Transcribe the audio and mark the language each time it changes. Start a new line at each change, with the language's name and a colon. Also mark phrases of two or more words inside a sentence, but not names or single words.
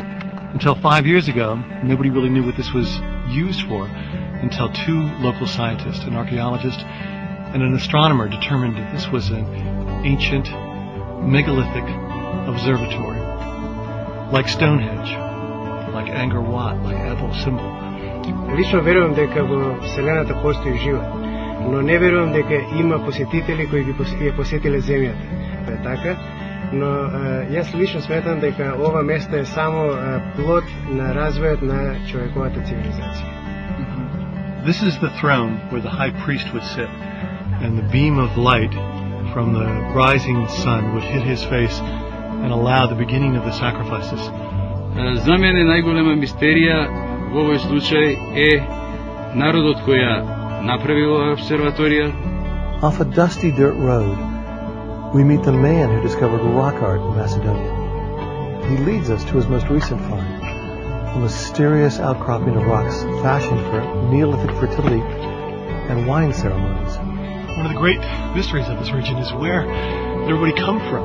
English: Until 5 years ago, nobody really knew what this was used for until two local scientists, an archaeologist and an astronomer, determined that this was an ancient megalithic observatory, like Stonehenge, like Angkor Wat, like Apple symbol.
Macedonian: Лично верувам дека во Вселената постои живот, но не верувам дека има посетители кои ги ја посетиле земјата. Тоа е така, но јас лично сметам дека ова место е само плод на развојот на човековата цивилизација.
English: This is the throne where the high priest would sit, and the beam of light from the rising sun would hit his face and allow the beginning of the sacrifices.
Macedonian: За мене најголема мистерија во овој случај е народот кој ја направил оваа обсерваторија.
English: Off a dusty dirt road, we meet the man who discovered rock art in Macedonia. He leads us to his most recent find, a mysterious outcropping of rocks fashioned for Neolithic fertility and wine ceremonies. One of the great mysteries of this region is where did everybody come from?